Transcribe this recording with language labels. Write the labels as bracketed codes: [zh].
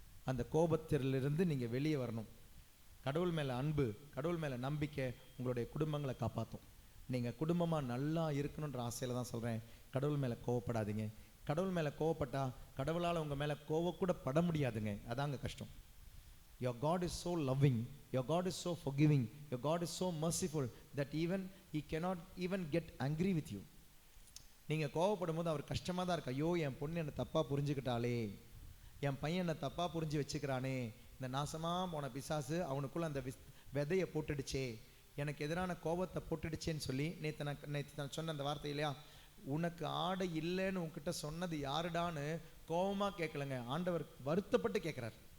[ta] அந்த கோபத்திலிருந்து நீங்கள் வெளியே வரணும். கடவுள் மேலே அன்பு, கடவுள் மேலே நம்பிக்கை உங்களுடைய குடும்பங்களை காப்பாற்றும். நீங்கள் குடும்பமாக நல்லா இருக்கணுன்ற ஆசையில் தான் சொல்கிறேன், கடவுள் மேலே கோவப்படாதீங்க. கடவுள் மேலே கோவப்பட்டா கடவுளால் உங்கள் மேலே கோவக்கூட பட முடியாதுங்க. அதாங்க கஷ்டம். [en] Your God is so loving, your God is so forgiving, your God is so merciful that even he cannot even get angry with you. [ta] நீங்கள் கோவப்படும் போது அவர் கஷ்டமாக தான் இருக்கு. ஐயோ, என் பொண்ணு என்னை தப்பாக புரிஞ்சுக்கிட்டாலே, என் பையன் என்னை தப்பாக புரிஞ்சு வச்சுக்கிறானே, இந்த நாசமாக போன பிசாசு அவனுக்குள்ள அந்த விதையை போட்டுடுச்சே, எனக்கு எதிரான கோபத்தை போட்டுடுச்சேன்னு சொல்லி நேற்று நான் சொன்ன அந்த வார்த்தை இல்லையா, உனக்கு ஆடை இல்லைன்னு உன்கிட்ட சொன்னது யாருடான்னு கோபமாக கேட்கலங்க, ஆண்டவர் வருத்தப்பட்டு கேட்குறார்.